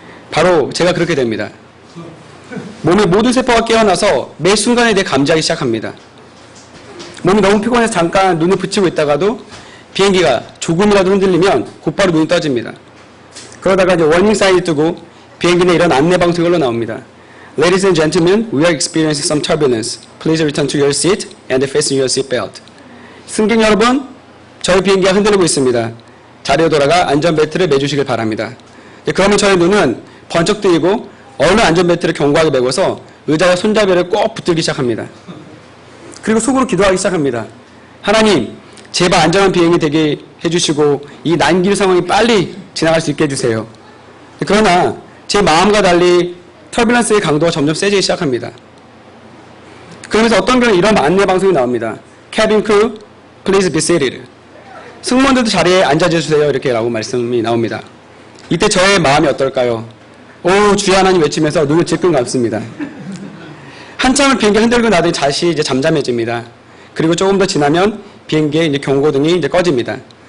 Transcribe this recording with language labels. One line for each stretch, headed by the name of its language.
Korean: 바로 제가 그렇게 됩니다. 몸의 모든 세포가 깨어나서 매 순간에 대해 감지하기 시작합니다. 몸이 너무 피곤해서 잠깐 눈을 붙이고 있다가도 비행기가 조금이라도 흔들리면 곧바로 눈이 떠집니다. 그러다가 이제 워닝 사인이 뜨고 비행기는 이런 안내 방송이 흘러나옵니다.
English: Ladies and gentlemen, we are experiencing some turbulence. Please return to your seat and fasten your seat belt.
Korean: 승객 여러분, 저희 비행기가 흔들리고 있습니다. 자리로 돌아가 안전벨트를 매주시길 바랍니다. 그러면 저희 눈은 번쩍 뜨이고 얼른 안전벨트를 견고하게 매고서 의자와 손잡이를 꼭 붙들기 시작합니다. 그리고 속으로 기도하기 시작합니다. 하나님, 제발 안전한 비행이 되게 해주시고 이 난기류 상황이 빨리 지나갈 수 있게 해주세요. 그러나 제 마음과 달리 터뷸런스의 강도가 점점 세지기 시작합니다. 그러면서 어떤 경우는 이런 안내 방송이 나옵니다.
English: Cabin crew, please be seated.
Korean: 승무원들도 자리에 앉아주세요. 이렇게 라고 말씀이 나옵니다. 이때 저의 마음이 어떨까요? 오, 주여 하나님 외치면서 눈을 질끈 감습니다. 한참을 비행기 흔들고 나더니 다시 이제 잠잠해집니다. 그리고 조금 더 지나면 비행기의 이제 경고등이 이제 꺼집니다.